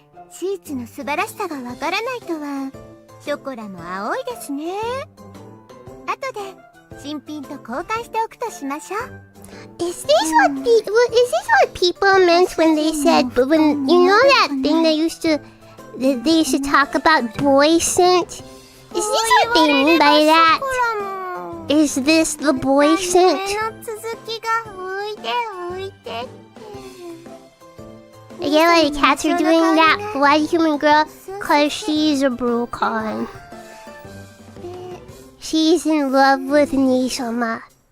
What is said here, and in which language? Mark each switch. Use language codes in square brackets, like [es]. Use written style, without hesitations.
[ja] シーツの素晴らしさがわからないとは。ショコラも青いですね。後で新品と交換しておくとしましょう。 [en] Is this what people meant when they said, but when you know that thing they used to talk about boy scent? Is this what they mean by that? Is this the boy scent? [ja] 続きがおいでおいでって。 [en] I get why the cats are doing that white human girl, cause she's a brocon. She's in love with Nisama.